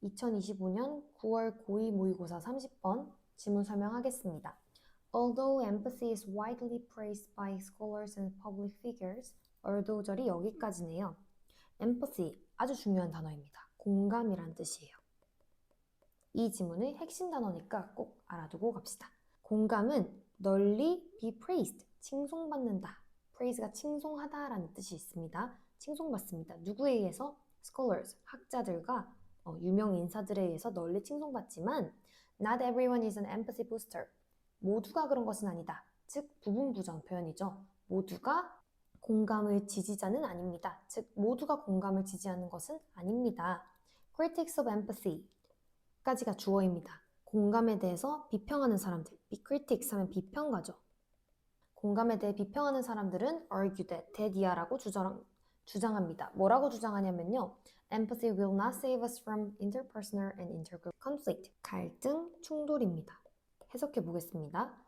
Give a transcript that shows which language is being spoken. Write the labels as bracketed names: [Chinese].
[Korean] 2025년 9월 고2 모의고사 30번 지문 설명하겠습니다. [English] Although empathy is widely praised by scholars and public figures, [Korean] 얼도절이 여기까지네요. empathy, 아주 중요한 단어입니다. 공감이란 뜻이에요. 이 지문의 핵심 단어니까 꼭 알아두고 갑시다. 공감은 널리 [English] be praised, [Korean] 칭송받는다. praise가 칭송하다라는 뜻이 있습니다. 칭송받습니다. 누구에 의해서? [English] scholars, [Korean] 학자들과 유명 인사들에 의해서 널리 칭송받지만 [English] not everyone is an empathy booster. [Korean] 모두가 그런 것은 아니다. 즉 부분부정 표현이죠. 모두가 공감을 지지자는 아닙니다. 즉 모두가 공감을 지지하는 것은 아닙니다. [English] Critics of empathy [Korean] 까지가 주어입니다. 공감에 대해서 비평하는 사람들, critics 하면 비평가죠. 공감에 대해 비평하는 사람들은 [English] argue that [Korean] 이하라고 주장합니다. 뭐라고 주장하냐면요. [English] Empathy will not save us from interpersonal and intergroup conflict. [Korean] 갈등, 충돌입니다. 해석해 보겠습니다.